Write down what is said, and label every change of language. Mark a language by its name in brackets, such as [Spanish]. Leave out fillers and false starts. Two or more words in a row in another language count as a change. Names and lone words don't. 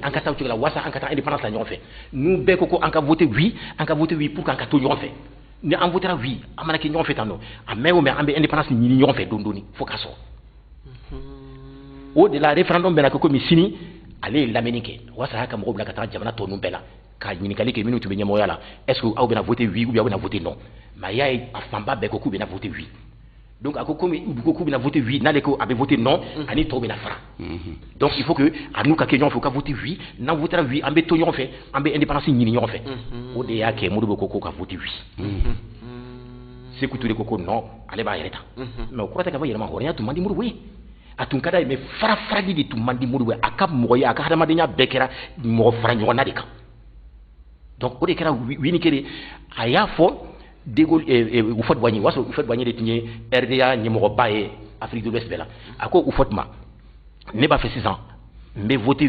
[Bambara] an ka taa cogo la walasa an ka taa indépendance la ɲɔgɔn fɛ n'u bɛɛ ko ko an ka [French] voter oui pour [Bambara] qu'an ka to ɲɔgɔn fɛ ni an votera oui an mana kɛ ɲɔgɔn fɛ tan nɔ a mɛn o mɛn an bɛ indépendance ɲini ɲɔgɔn fɛ dɔɔni dɔɔni fo k'a sɔrɔ o de la référendum bɛna kɛ komi sini ale ye lamɛnni kɛ walasa a y'a ka mɔgɔw bila ka taa jamana tɔ ninnu bɛɛ la ka ɲininkali kɛ minnu tun bɛ ɲɛmɔgɔya la [French] est-ce que [Bambara] aw bɛna [French] voter oui ou bien [Bambara] aw bɛna [French] voter non mais [Bambara] a y'a ye a fanba bɛɛ ko k'u bɛna [French] voter oui donc [Bambara] a ko komi u ko k'u bɛna [French] voter oui [Bambara] n'ale ko a bɛ [French] voter non [Bambara] ani tɔw bɛna fara [French] donc il faut que [Bambara] a n'u ka kɛ ɲɔgɔn fɛ u ka [French] voter oui [Bambara] n'an votera oui an bɛ to ɲɔgɔn fɛ an bɛ indépendance ɲini ɲɔgɔn fɛ o de y'a kɛ Modibo ko ka [French] voter oui [Bambara] Sékou Touré ko non ale b'a yɛrɛ ta mais o kɔrɔ tɛ k'a fɔ yɛrɛma hɔrɔnya tun man di Modibo ye a tun ka d'a ye mais farafarali de tun man di Modibo ye a ka mɔgɔya a ka hadamadenya bɛɛ kɛra mɔgɔ fara ɲɔgɔnna de kan donc o de kɛra wini kɛra a y'a fɔ De Gaulle Houphouët-Boigny o y'a sɔrɔ Houphouët-Boigny de tun ye RDA ɲɛmɔgɔba ye Afrique de l'Ouest bɛɛ la a ko Houphouët ma ne b'a fɛ sisan n bɛ voter